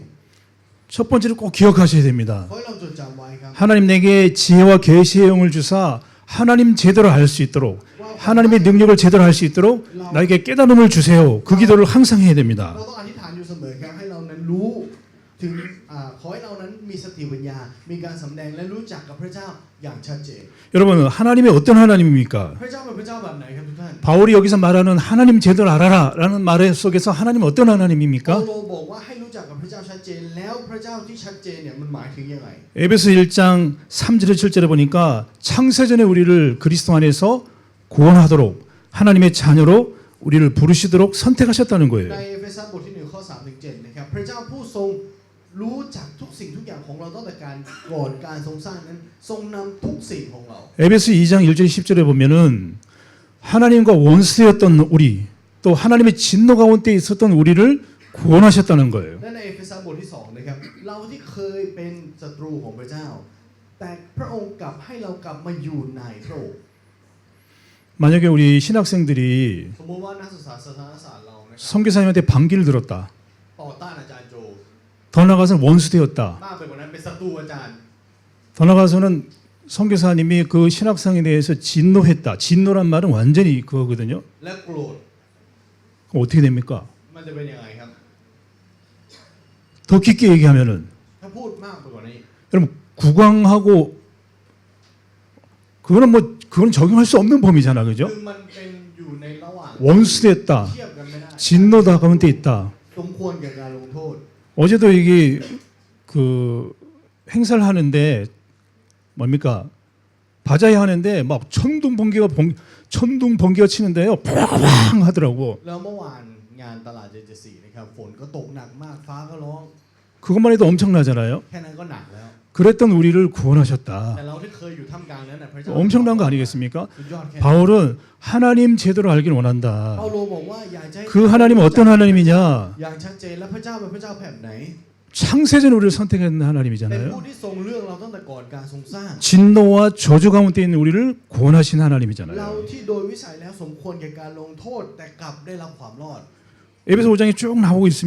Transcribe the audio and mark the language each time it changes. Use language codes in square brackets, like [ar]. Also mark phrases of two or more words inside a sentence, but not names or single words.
[ko] 첫 번째로 꼭 기억하셔야 됩니다. [th] ขอให้เราจดจำไว้ครับ [ko] 하나님 내게 지혜와 계시의 영을 주사 하나님 제대로 알 수 있도록 하나님의 능력을 제대로 할 수 있도록 나에게 깨달음을 주세요. 그 기도를 항상 해야 됩니다. [th] เราต้องอธิษฐานอยู่เสมอครับให้เรานั้นรู้ถึงขอให้เรานั้นมีสติปัญญามีการสำแดงและรู้จักกับพระเจ้าอย่างชัดเจน [ko] 여러분 하나님이 어떤 하나님입니까? [th] พระเจ้าเป็นพระเจ้าแบบไหนครับทุกท่าน [ko] 바울이 여기서 말하는 하나님 제대로 알아라라는 말 속에서 하나님 어떤 [th] เปา [ko] 하나님입니까? [th] โลบอกว่าให้รู้จักกับพระเจ้าชัดเจนแล้วพระเจ้าที่ชัดเจนเนี่ยมันหมายถึงยังไง [ko] 에베소 1장 3절에 7절에 보니까 창세전에 우리를 그리스도 안에서 구원하도록 하나님의 자녀로 우리를 부르시도록 선택하셨다는 [th] ใน [ko] 거예요. [th] เอเฟซัสบทที่1ข้อ3ถึง7นะครับพระเจ้าผู้ทรงรู้จักทุกสิ่งทุกอย่างของเราตั้งแต่การก่อนการทรงสร้างนั้นทรงนำทุกสิ่งของเรา [ko] 에베소 2장 1절 10절에 보면은 하나님과 원수였던 우리 또 하나님의 진노 가운데 있었던 우리를 구원하셨다는 거예요. [th] และในเอเฟซัสบทที่2นะครับเราที่เคยเป็นศัตรูของพระเจ้าแต่พระองค์กลับให้เรากลับมาอยู่ในพระองค์ [ko] 만약에 우리 신학생들이 [th] สมมติว่านักศึกษาสถานศาสตร์เรานะครับ [ko] 선교사님한테 반기를 들었다. [th] ต่อต้านอาจารย์โจ [ko] 더 나아가서는 원수 되었다. [th] มากไปกว่านั้นเป็นศัตรูอาจารย์ [ko] 더 나아가서는 선교사님이 그 신학생에 대해서 진노했다. 진노란 말은 완전히 그거거든요. [th] และโกรธ [ko] 그럼 어떻게 됩니까? [th] มันจะเป็นยังไงครับ [ko] 더 깊게 얘기하면은 [th] ถ้าพูดมากไปกว่านี้ [ko] 여러분 구광하고 그거는 적용할 수 없는 범위잖아, [th] คื [ko] 그죠? [th] อมันเป็นอยู่ในระหว่าง [ko] 원수 됐다. [th] เทียบกันไม่ได้ [ko] 진노다 가운데 있다. [th] สมควรแก่การลงโทษ [ko] 어제도 이게 그 행사를 하는데 뭡니까? 바자회 하는데 막 천둥 번개가 치는데요. 팡 하더라고. [th] แล้วเมื่อวานงานตลาด74นะครับฝนก็ตกหนักมากฟ้าก็ร้อง [ko] 그것만 해도 엄청나잖아요. [th] แค่นั้นก็หนักแล้ว [ko] 그랬던 우리를 구원하셨다. [th] แต่เราที่เคยอยู่ท่ามกลางนั้นนะพระเจ้า [ko] 엄청난 거 아니겠습니까? [th] สุดยอดแค่ [ko] 바울은 하나님 제대로 알길 [th] เปา [ko] 원한다. [th] โลบอกว่าอยากจะให้ [ko] 그 하나님은 어떤 하나님이냐? [th] อย่างชัดเจนและพระเจ้าเป็นพระเจ้าแบบไหน [ko] 창세전 우리를 선택한 [th] เป็น [ko] 하나님이잖아요. [th] ผู้ที่ทรงเลือกเราตั้งแต่ก่อนการทรงสร้าง [ko] 진노와 저주 가운데 있는 우리를 구원하신 [th] เรา [ko] 하나님이잖아요. [th] ที่โดยวิสัยแล้วสมควรแก่การลงโทษแต่กลับได้รับความรอด [ko] 에베소 5장에 쭉 나오고 있습니다.